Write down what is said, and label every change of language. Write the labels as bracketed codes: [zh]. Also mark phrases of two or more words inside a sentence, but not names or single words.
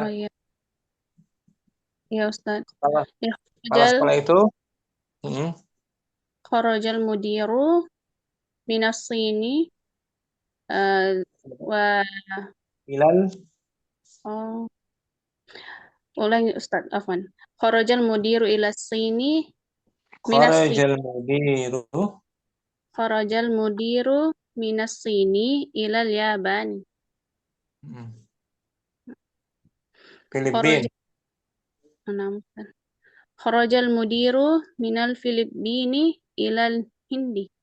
[id] Oh iya. Iya Ustaz. Kepala Ya, sekolah itu. [ar] خرج المدير من الصين و Ilal. [id] Ulangi Ustaz, afwan. [ar] خرج المدير إلى الصين خرج المدير من الصين إلى اليابان. Filipin. خرج المدير من الفلبين إلى الهند.